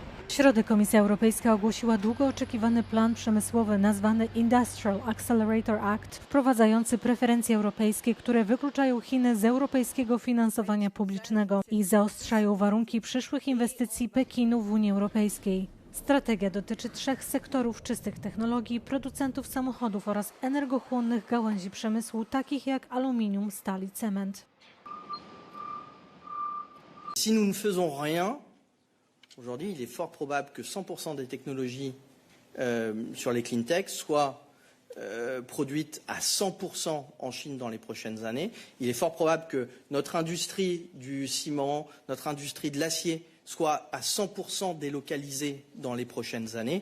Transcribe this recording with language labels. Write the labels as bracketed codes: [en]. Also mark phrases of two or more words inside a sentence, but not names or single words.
[pl] W środę Komisja Europejska ogłosiła długo oczekiwany plan przemysłowy nazwany Industrial Accelerator Act, wprowadzający preferencje europejskie, które wykluczają Chiny z europejskiego finansowania publicznego i zaostrzają warunki przyszłych inwestycji Pekinu w Unii Europejskiej. Strategia dotyczy 3 sektorów czystych technologii, producentów samochodów oraz energochłonnych gałęzi przemysłu, takich jak aluminium, stal i cement. [fr] Si nous ne faisons rien, aujourd'hui, il est fort probable que 100% des technologies sur les [en] clean tech [fr] soient produites à 100% en Chine dans les prochaines années. Il est fort probable que notre industrie du ciment, notre industrie de l'acier soit à 100% délocalisée dans les prochaines années.